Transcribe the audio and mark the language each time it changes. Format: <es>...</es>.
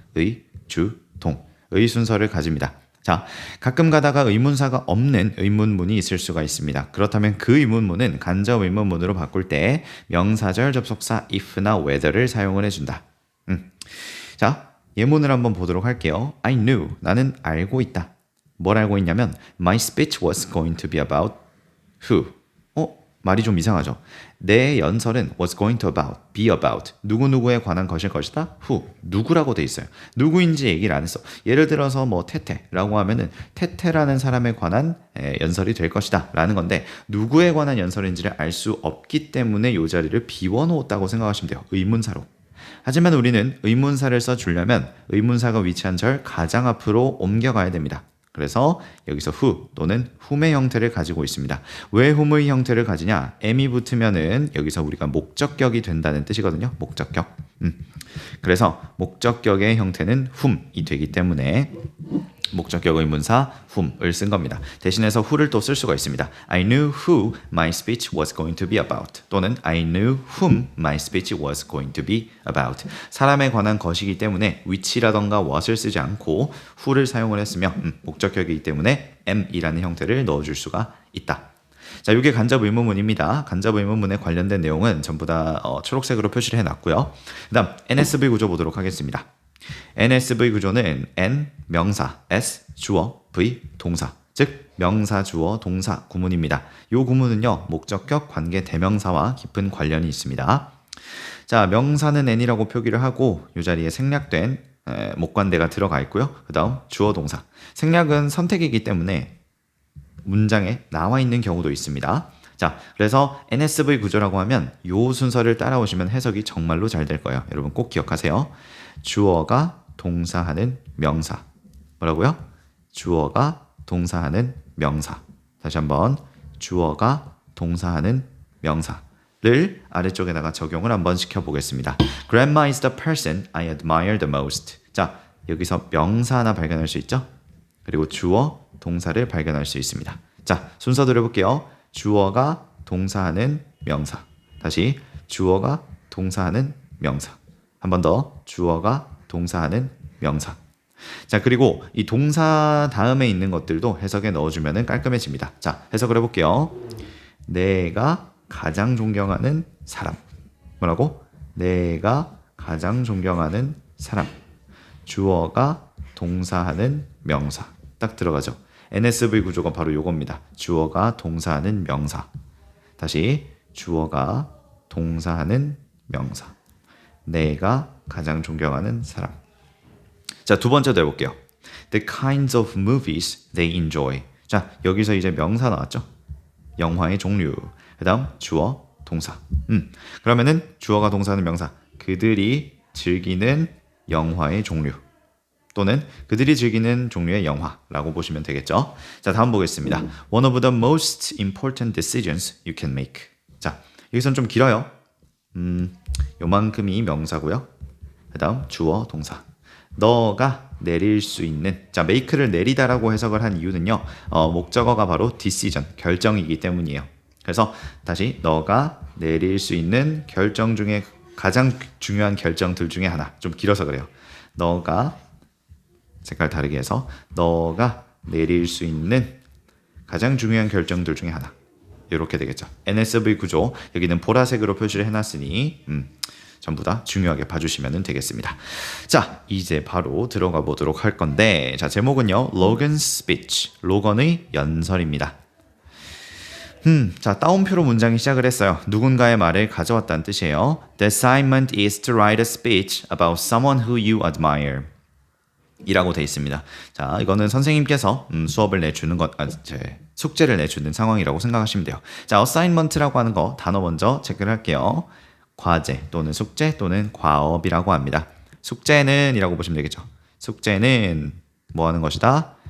<ko>의, 주, 동. 의 순서를 가집니다. 자, 가끔 가다가 의문사가 없는 의문문이 있을 수가 있습니다. 그렇다면 그 의문문은 간접 의문문으로 바꿀 때 명사절 접속사 if나 whether를 사용을 해준다. 자, 예문을 한번 보도록 할게요.</ko> <en>I knew.</en> <ko>나는 알고 있다.</ko> <en>뭘 알고 있냐면 My speech was going to be about who.</en> <ko>말이 좀 이상하죠. 내 연설은</ko> <en>was going to be about</en> <ko>누구누구에 관한 것일 것이다. who, 누구라고 돼 있어요. 누구인지 얘기를 안 했어. 예를 들어서 뭐 태태라고 하면은 태태라는 사람에 관한 연설이 될 것이다 라는 건데 누구에 관한 연설인지를 알 수 없기 때문에 이 자리를 비워놓았다고 생각하시면 돼요. 의문사로. 하지만 우리는 의문사를 써주려면 의문사가 위치한 절 가장 앞으로 옮겨가야 됩니다. 그래서 여기서 who 또는 whom의 형태를 가지고 있습니다. 왜 whom의 형태를 가지냐? m이 붙으면은 여기서 우리가 목적격이 된다는 뜻이거든요. 목적격. 그래서 목적격의 형태는 whom이 되기 때문에 목적격 의문사 whom을 쓴 겁니다. 대신해서 who를 또 쓸 수가 있습니다.</ko> <en>I knew who my speech was going to be about</en> <ko>또는</ko> <en>I knew whom my speech was going to be about</en> <ko>사람에 관한 것이기 때문에 which라던가 what을 쓰지 않고 who를 사용을 했으며 목적격이기 때문에 am이라는 형태를 넣어줄 수가 있다. 자, 이게 간접 의문문입니다. 간접 의문문에 관련된 내용은 전부 다 초록색으로 표시를 해놨고요. 그 다음 NSV 구조 보도록 하겠습니다. NSV 구조는 N, 명사, S, 주어, V, 동사. 즉 명사, 주어, 동사 구문입니다. 이 구문은요 목적격, 관계, 대명사와 깊은 관련이 있습니다. 자, 명사는 N이라고 표기를 하고 이 자리에 생략된 목관대가 들어가 있고요. 그 다음 주어, 동사. 생략은 선택이기 때문에 문장에 나와 있는 경우도 있습니다. 자, 그래서 NSV 구조라고 하면 이 순서를 따라오시면 해석이 정말로 잘 될 거예요. 여러분 꼭 기억하세요. 주어가 동사하는 명사. 뭐라고요? 주어가 동사하는 명사. 다시 한번 주어가 동사하는 명사를 아래쪽에다가 적용을 한번 시켜보겠습니다.</ko> <en>Grandma is the person I admire the most.</en> <ko>자, 여기서 명사 하나 발견할 수 있죠? 그리고 주어, 동사를 발견할 수 있습니다. 자, 순서 들어볼게요. 주어가 동사하는 명사. 다시 주어가 동사하는 명사. 한 번 더 주어가 동사하는 명사. 자, 그리고 이 동사 다음에 있는 것들도 해석에 넣어주면 깔끔해집니다. 자, 해석을 해볼게요. 내가 가장 존경하는 사람. 뭐라고? 내가 가장 존경하는 사람. 주어가 동사하는 명사. 딱 들어가죠. NSV 구조가 바로 요겁니다. 주어가 동사하는 명사. 다시 주어가 동사하는 명사. 내가 가장 존경하는 사람. 자, 두 번째도 해볼게요.</ko> <en>The kinds of movies they enjoy.</en> <ko>자, 여기서 이제 명사 나왔죠? 영화의 종류. 그 다음 주어, 동사. 그러면은 주어가 동사하는 명사. 그들이 즐기는 영화의 종류. 또는 그들이 즐기는 종류의 영화라고 보시면 되겠죠. 자, 다음 보겠습니다.</ko> <en>One of the most important decisions you can make.</en> <ko>자, 여기서는 좀 길어요. 요만큼이 명사고요. 그 다음 주어, 동사. 너가 내릴 수 있는, 자, make를 내리다라고 해석을 한 이유는요, 목적어가 바로 decision, 결정이기 때문이에요. 그래서 다시 너가 내릴 수 있는 결정 중에 가장 중요한 결정들 중에 하나. 좀 길어서 그래요. 너가, 색깔 다르게 해서 너가 내릴 수 있는 가장 중요한 결정들 중에 하나. 이렇게 되겠죠. NSV 구조, 여기는 보라색으로 표시를 해놨으니 전부 다 중요하게 봐주시면 되겠습니다. 자, 이제 바로 들어가 보도록 할 건데, 자, 제목은요, Logan's Speech, 로건의 연설입니다. 자, 따옴표로 문장이 시작을 했어요. 누군가의 말을 가져왔다는 뜻이에요.</ko> <en>The assignment is to write a speech about someone who you admire.</en> <ko>이라고 돼 있습니다. 자, 이거는 선생님께서 수업을 내주는 것, 숙제를 내주는 상황이라고 생각하시면 돼요. 자, assignment라고 하는 거 단어 먼저 체크를 할게요. 과제 또는 숙제 또는 과업이라고 합니다. 숙제는 이라고 보시면 되겠죠. 숙제는 뭐 하는 것이다?</ko>